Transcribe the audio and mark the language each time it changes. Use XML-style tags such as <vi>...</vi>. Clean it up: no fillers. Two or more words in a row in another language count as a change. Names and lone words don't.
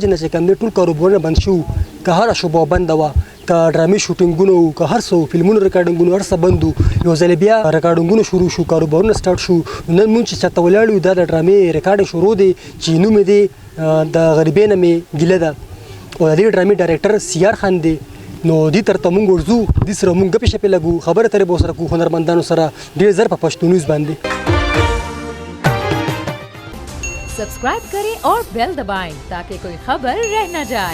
<ps>نه چې کوم دی ټول کاروبارونه بند شوي که هره شوبه بنده وه که ډرامې شوټینګونه وو که هر څه وو فلمونو ریکارډینګونه هر څه بند وو یو ځلې بیا ریکارډینګونه شروع شو کاروبارونه سټارټ شو نن مونږ چې چاته ولاړ یو دا د ډرامې ریکارډینګ شروع دی چې نوم یې دی د غریبۍ نه مې ګیله ده او د دې ډرامې ډایرکټر سیار خان دی نو دې ترته مونږ ورځو دې سره مونږ ګپې شپې لګو خبرې اترې به ورسره کوو هنرمندانو سره ډېر زر په پښتو نیوز باندې</ps> <hi>सब्सक्राइब करें और बेल दबाएं ताकि कोई खबर रह न जाए।</hi>